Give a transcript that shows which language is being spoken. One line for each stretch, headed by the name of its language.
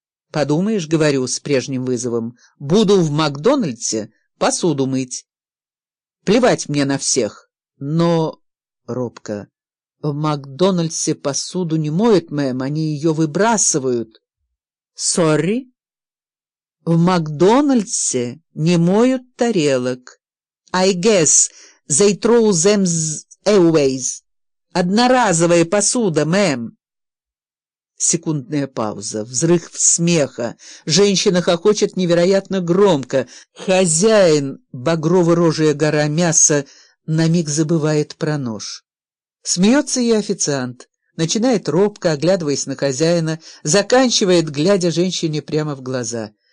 Russian: Подумаешь, говорю с прежним вызовом. Буду в Макдональдсе посуду мыть. Плевать мне на всех. Но, робко, в Макдональдсе посуду не моют, ma'am, они ее выбрасывают.
English: Sorry.
Russian: В Макдональдсе не моют тарелок.
English: I guess they throw them away.
Russian: Одноразовая посуда, мэм. Секундная пауза, взрыв смеха. Женщина хохочет невероятно громко. Хозяин, багрово-рожая гора мяса, на миг забывает про нож. Смеется и официант. Начинает робко, оглядываясь на хозяина, заканчивает, глядя женщине прямо в глаза.